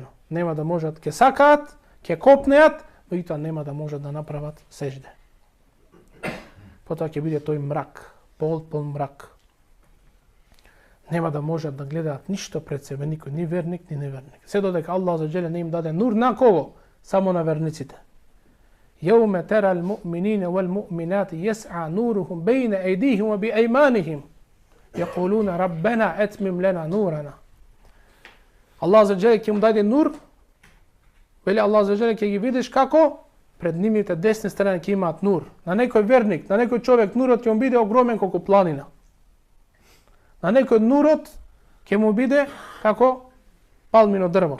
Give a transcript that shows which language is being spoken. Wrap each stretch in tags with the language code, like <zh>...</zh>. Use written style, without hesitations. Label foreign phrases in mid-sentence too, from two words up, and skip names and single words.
<mk>Нема да можат, ќе сакаат, ќе копнеат, меѓутоа нема да можат да направат сежде. Потоа ќе биде тој мрак, полн мрак. Нема да можат да гледаат ништо пред себе, никој, ни верник, ни неверник. Се додека Аллах</mk> <ar>جل</ar> <mk>не им даде нур на кого? Само на верниците.</mk> <ar>يوم ترى المؤمنين والمؤمنات يسعى نورهم بين أيديهم وبأيمانهم يقولون ربنا أتمم لنا نورنا.</ar> <mk>Аллах</mk> <ar>جل</ar> <mk>ќе им даде нур. Вели Аллах</mk> <ar>جل</ar> <mk>ќе ги видиш како пред нивните десни страни ќе имаат нур. На некој верник, на некој човек нурот ќе му биде огромен колку планина. На некој нурот ќе му биде како палмино дрво.</mk>